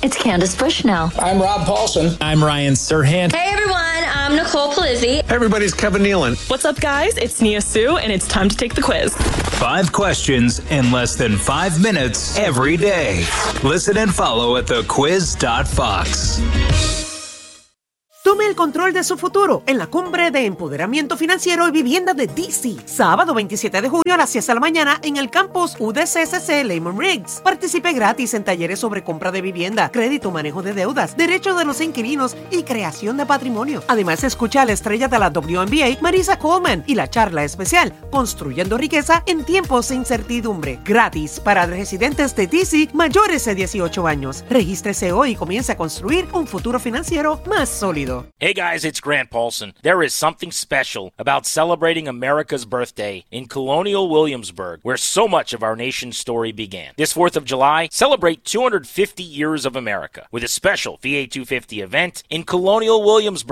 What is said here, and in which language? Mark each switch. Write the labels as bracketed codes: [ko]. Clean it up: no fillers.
[en] It's Candace Bushnell. I'm Rob Paulson. I'm Ryan Serhant. Hey, everyone. I'm Nicole Palizzi. Hey everybody, it's Kevin Nealon. What's up, guys? It's Nia Su, and it's time to take the quiz. Five questions in less than 5 minutes every day. Listen and follow at thequiz.fox. [es] Tome el control de su futuro en la Cumbre de Empoderamiento Financiero y Vivienda de D.C. Sábado 27 de junio a las 10 de la mañana en el campus UDCCC Lehman Riggs. Participe gratis en talleres sobre compra de vivienda, crédito, manejo de deudas, derechos de los inquilinos y creación de patrimonio. Además, escucha a la estrella de la WNBA, Marisa Coleman, y la charla especial, Construyendo Riqueza en Tiempos de Incertidumbre. Gratis para residentes de D.C. mayores de 18 años. Regístrese hoy y comience a construir un futuro financiero más sólido. [en] Hey guys, it's Grant Paulson. There is something special about celebrating America's birthday in Colonial Williamsburg, where so much of our nation's story began. This 4th of July, celebrate 250 years of America with a special VA 250 event in Colonial Williamsburg.